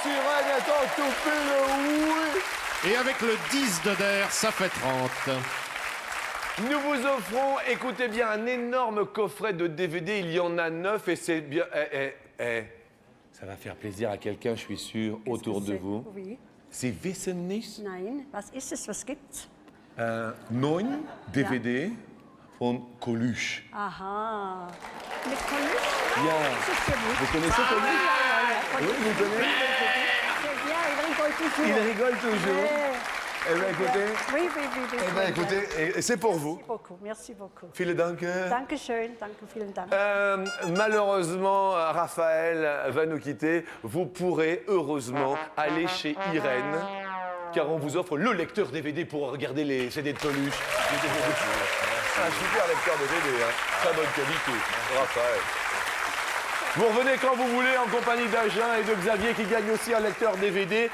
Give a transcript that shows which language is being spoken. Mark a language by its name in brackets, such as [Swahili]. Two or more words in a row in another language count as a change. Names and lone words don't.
[French] Irène est en tout pile, oui. Et avec le 10 de der, ça fait 30. Nous vous offrons, écoutez bien, un énorme coffret de DVD. Il y en a 9 et c'est bien. Ça va faire plaisir à quelqu'un, je suis sûr, autour de vous. Oui. [German] Sie wissen nicht? Nein. Was ist es? Was gibt's? 9 DVD von Coluche. Aha. Mit Coluche? Ja. Das ist sehr gut. [French] Vous connaissez Coluche? [German] Ja. [French] Oui, vous connaissez? C'est bien, il rigole toujours. Il rigole toujours. Eh bien, écoutez. Oui. Eh bien, écoutez, et c'est pour vous. Merci beaucoup, merci beaucoup. [German] Vielen Dank. Dankeschön, danke, vielen Dank. [French] Malheureusement, Raphaël va nous quitter. Vous pourrez heureusement aller chez Irène, car on vous offre le lecteur DVD pour regarder les CD de Coluche. Un super lecteur DVD, hein. Très bonne qualité, Raphaël. Vous revenez quand vous voulez en compagnie d'Agen et de Xavier qui gagne aussi un lecteur DVD.